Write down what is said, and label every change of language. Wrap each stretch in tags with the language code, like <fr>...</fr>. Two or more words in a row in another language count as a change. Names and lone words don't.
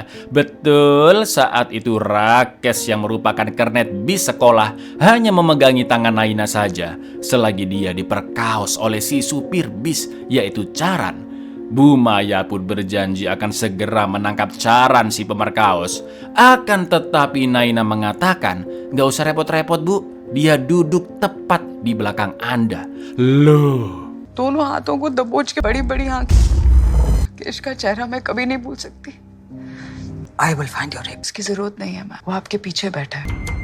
<id>Betul, saat itu Rakesh yang merupakan kernet bis sekolah hanya memegangi tangan Naina saja selagi dia diperkaos oleh si supir bis yaitu Charan. Bu Maya pun berjanji akan segera menangkap Charan si pemerkaos. Akan tetapi Naina mengatakan, "Gak usah repot-repot, Bu. Dia duduk tepat di belakang Anda." Loh.</id> <hi>दोनों हाथों को दबोच के बड़ी-बड़ी आंखें। राकेश का चेहरा मैं कभी नहीं भूल सकती।</hi> <en>I will find your rape.</en> <hi>इसकी जरूरत नहीं है मैम। वो आपके पीछे बैठा है।</hi>